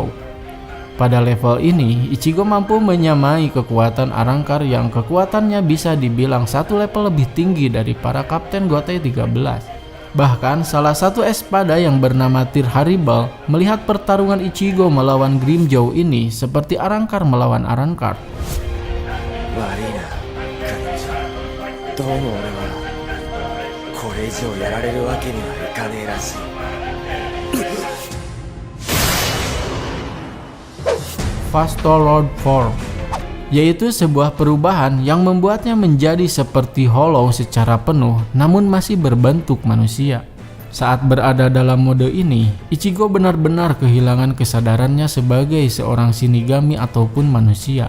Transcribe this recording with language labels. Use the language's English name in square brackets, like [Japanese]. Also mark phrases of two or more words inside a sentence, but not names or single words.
[Indonesian] Pada level ini, Ichigo mampu menyamai kekuatan Arrancar yang kekuatannya bisa dibilang satu level lebih tinggi dari para kapten GOT 13. Bahkan salah satu Espada yang bernama Tear Haribal melihat pertarungan Ichigo melawan Grimmjow ini seperti Arrancar melawan Arrancar. [Japanese] 悪いな、彼女。どうも俺はこれ以上やられるわけにはいかねえらしい。 [Indonesian] Fastolrod Form, yaitu sebuah perubahan yang membuatnya menjadi seperti Hollow secara penuh namun masih berbentuk manusia. Saat berada dalam mode ini, Ichigo benar-benar kehilangan kesadarannya sebagai seorang Shinigami ataupun manusia.